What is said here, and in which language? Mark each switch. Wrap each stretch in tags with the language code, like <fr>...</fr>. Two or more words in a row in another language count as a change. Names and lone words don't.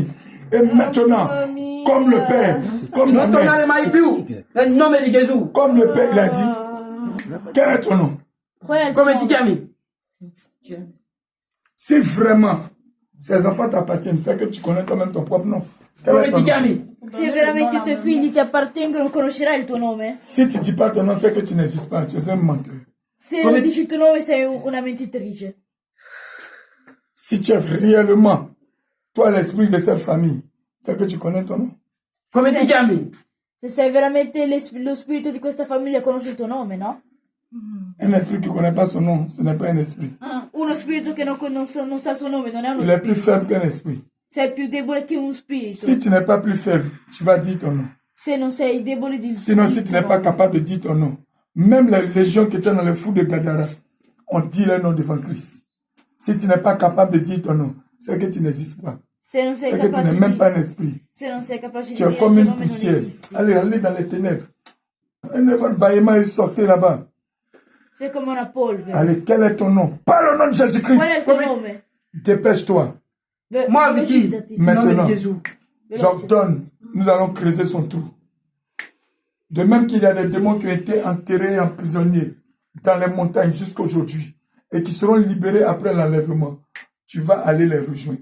<fr>Et maintenant, comme le Père, comme la mère, comme le Père, il a dit, quel est ton nom? Si vraiment ces enfants t'appartiennent, c'est que tu connais toi-même ton propre nom. Quel est ton nom?</fr> <it>Se veramente i tuoi figli ti appartengono, conoscerai il tuo nome?</it> <fr>Si tu ne dis pas ton nom, c'est que tu n'existes pas. Tu es un menteur.</fr> <it>Se non dici il tuo nome, sei una mentitrice.</it> <fr>Si tu es réellement, toi, l'esprit de cette famille, c'est que tu connais ton nom.</fr> <it>Come ti chiami? Se sei veramente lo spirito di questa famiglia, conosci il tuo nome, no?</it> <fr>Un esprit qui ne connaît pas son nom, ce n'est pas un esprit.</fr> <it>Uno spirito che non sa il suo nome, non è uno</it> <fr>Il est</fr> <it>spirito.</it> <fr>plus faible qu'un esprit.</fr> <it>Sei più debole che un spirito.</it> <fr>Si tu n'es pas plus faible, tu vas dire ton nom.</fr> <it>Se non sei debole di</it> <fr>Sinon, si tu n'es pas capable de dire ton nom, même les légions qui étaient dans le fou de Gadara ont dit leur nom devant Christ. Si tu n'es pas capable de dire ton nom, c'est que tu n'existes pas.</fr> <it>Se non sei</it> <fr>C'est que tu n'es même pas un esprit.</fr> <it>Se non sei capace di</it> <fr>Tu es</fr> <it>dire</it> <fr>comme</fr> <it>il</it> <fr>une</fr> <it>tuo nome non</it> <fr>poussière.</fr> <it>esisti.</it> <fr>Allez dans les ténèbres. Un événement est sorti là-bas.</fr> <it>Sei come una polvere.</it> <fr>Allez, quel est ton nom? Parle au nom de Jésus-Christ.</fr> <it>Qual è il tuo nome?</it> <fr>Dépêche-toi. Moi, Vicky.</fr> <it>Velocizzati.</it> <fr>Maintenant, Jésus. j'ordonne, nous allons creuser son trou. De même qu'il y a des démons qui ont été enterrés en prisonniers dans les montagnes jusqu'aujourd'hui et qui seront libérés après l'enlèvement, tu vas aller les rejoindre.</fr>